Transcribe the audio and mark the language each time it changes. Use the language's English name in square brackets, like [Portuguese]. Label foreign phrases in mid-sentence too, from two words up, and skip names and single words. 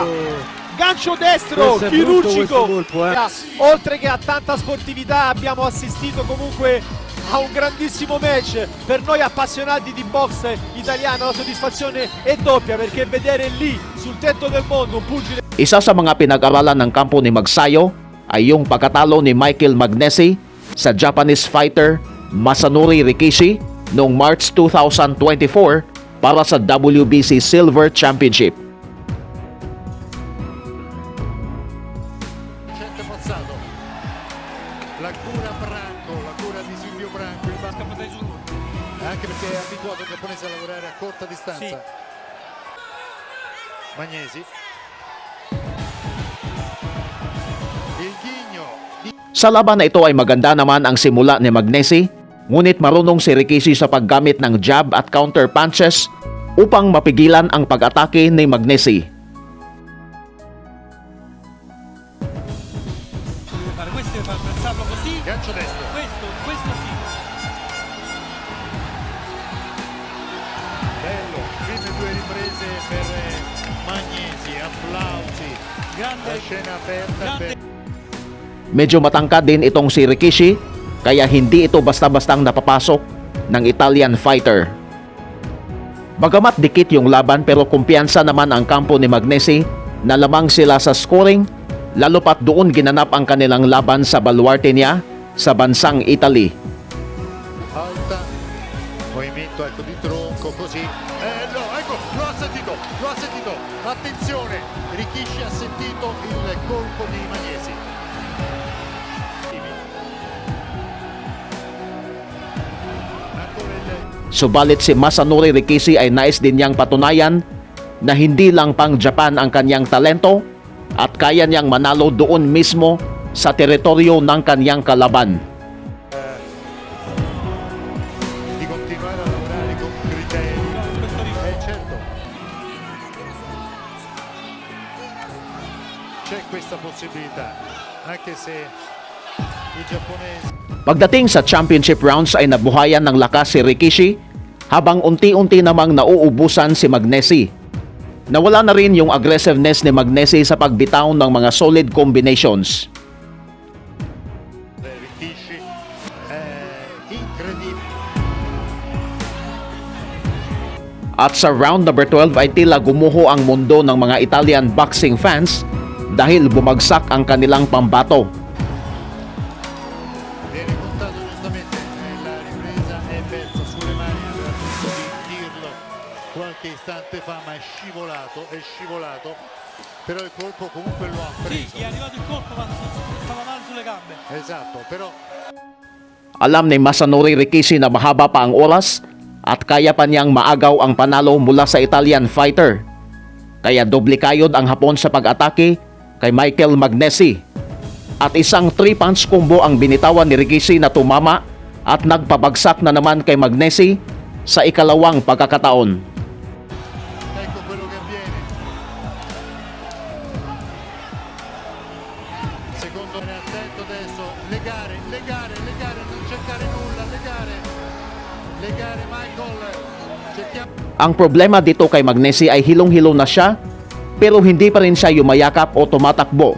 [Italian] Gancio destro, Questo è chirurgico! brutto questo colpo, Oltre che a tanta sportività abbiamo assistito comunque a un grandissimo match. Per noi appassionati di box italiano la soddisfazione è doppia, perché vedere lì sul tetto del mondo un pugile. [Filipino] Isa sa mga pinag-aralan ng kampo ni Magsayo ay yung pagkatalo ni Michael Magnesi sa [English] Japanese fighter [Filipino] Masanori Rikishi noong March 2024 para sa WBC Silver Championship. [Italian] Vicente Pozzato, la cura di Silvio Branco, il anche perché è abituato il giapponese a lavorare a corta distanza. Magnesi, il ghigno. [Filipino] Sa laban na ito ay maganda naman ang simula ni Magnesi, ngunit marunong si Rikishi sa paggamit ng jab at [English] counter punches [Filipino] upang mapigilan ang pag-atake ni Magnesi. [Italian] Questo deve far pensarlo così. Gancio destro. Questo sì. Bello, prime due riprese per Magnesi, applausi. Grande. La scena aperta per... [Filipino] Medyo matangkad din itong si Rikishi, kaya hindi ito basta-bastang napapasok ng [English] Italian fighter. [Filipino] Bagamat dikit yung laban pero kumpiyansa naman ang kampo ni Magnesi na lamang sila sa scoring, lalo pat doon ginanap ang kanilang laban sa baluarte niya sa bansang Italy. [Italian] Alta, movimento ecco di tronco così. No, ecco, lo ha sentito, attenzione, Rikishi ha sentito il colpo di Magnesi. Ancora il [Filipino] Subalit si Masanori Rikishi ay nais din niyang patunayan na hindi lang pang Japan ang kanyang talento at kaya niyang manalo doon mismo sa teritoryo ng kanyang kalaban. [Italian] di continuare a lavorare con criteri. Certo. C'è questa possibilità, anche se i giapponesi. [Filipino] Pagdating sa championship rounds ay nabuhayan ng lakas si Rikishi habang unti-unti namang nauubusan si Magnesi. Nawala na rin yung aggressiveness ni Magnesi sa pagbitaw ng mga [English] solid combinations. [Italian] Rikishi incredibile. [Filipino] At sa [English] round number 12 [Filipino] ay tila gumuho ang mundo ng mga [English] Italian boxing fans [Filipino] dahil bumagsak ang kanilang pambato. [Italian] Viene contato giustamente, la ripresa è persa sulle mani, aveva finito di dirlo qualche istante fa, ma è scivolato, però il colpo comunque lo ha Sì, preso. gli è arrivato il colpo ma stava male sulle gambe. Esatto, però [Filipino] Alam ni Masanori Rikishi na mahaba pa ang oras at kaya pa niyang maagaw ang panalo mula sa [English] Italian fighter. [Filipino] Kaya doble kayod ang Hapon sa pag-atake kay Michael Magnesi. At isang [English] 3-punch combo [Filipino] ang binitawan ni Rikishi na tumama at nagpabagsak na naman kay Magnesi sa ikalawang pagkakataon. [Italian] Ecco quello che avviene. Secondo me attento adesso, legare, non cercare nulla, legare Michael, cerchiamo. [Filipino] Ang problema dito kay Magnesi ay hilong-hilo na siya pero hindi pa rin siya yumayakap o tumatakbo.